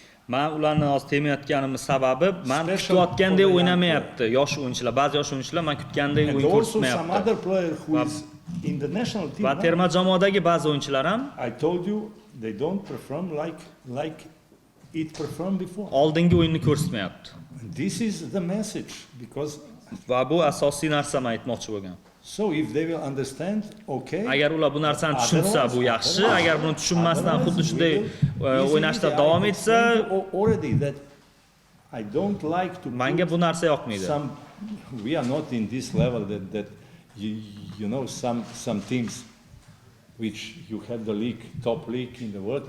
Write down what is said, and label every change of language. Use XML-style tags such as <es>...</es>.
<uz>Men ularni hozir temayotganim sababi, men kutayotgandek o'ynamayapti yosh o'yinchilar. Ba'zi yosh o'yinchilar men kutgandek o'yin ko'rsatmayapti. Va terma jamoadagi ba'zi o'yinchilar ham</uz> <en>I told you they don't perform like it performed before.</en> <uz>Oldingi o'yinni ko'rsatmayapti.</uz> <en>This is the message because</en> <uz>va bu asosiy narsa men aytmoqchi bo'lgan.</uz> <en>So if they will understand, okay.</en> <uz>Agar ular bu narsani tushunsa bu yaxshi, agar buni tushunmasdan xuddi shunday o'ynashda davom etsa,</uz> <en>already that I don't like to.</en> <uz>Menga bu narsa yoqmaydi.</uz> <en>We are not in this level that you know some teams which you have the league, top league in the world.</en>